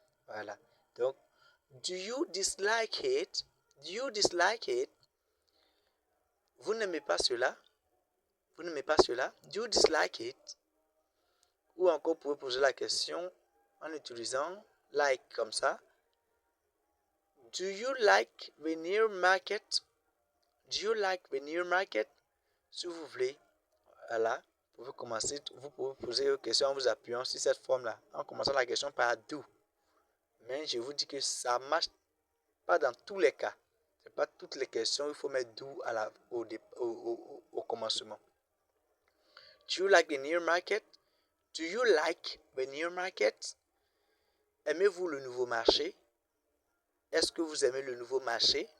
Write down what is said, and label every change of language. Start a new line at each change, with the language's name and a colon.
French: Voilà. Donc,
English: do you dislike it? Do you dislike it?
French: Vous n'aimez pas cela? Vous n'aimez pas cela?
English: Do you dislike it?
French: Ou encore, vous pouvez poser la question en utilisant like comme ça.
English: Do you like the near market? Do you like the near market?
French: Si vous voulez, voilà, vous pouvez poser une question en vous appuyant sur cette forme-là, en commençant la question par do. Mais je vous dis que ça ne marche pas dans tous les cas. Ce n'est pas toutes les questions, il faut mettre do au commencement.
English: Do you like the near market? Do you like the near market?
French: Aimez-vous le nouveau marché? Est-ce que vous aimez le nouveau marché?